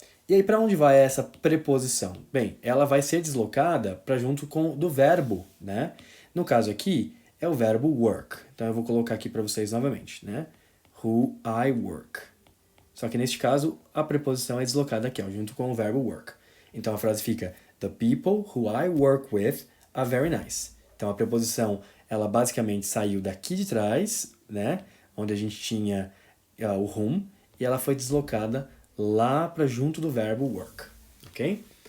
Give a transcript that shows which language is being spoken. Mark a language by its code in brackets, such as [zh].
[pt] E aí, para onde vai essa preposição? Bem, ela vai ser deslocada para junto com do verbo, né? No caso aqui, é o verbo work. Então, eu vou colocar aqui para vocês novamente, né? [en] Who I work. [pt] Só que neste caso, a preposição é deslocada aqui, ó, junto com o verbo work. Então, a frase fica: [en] The people who I work with are very nice. [pt] Então, a preposição, ela basicamente saiu daqui de trás, né? Onde a gente tinha o whom, e ela foi deslocada lá para junto do verbo work, ok?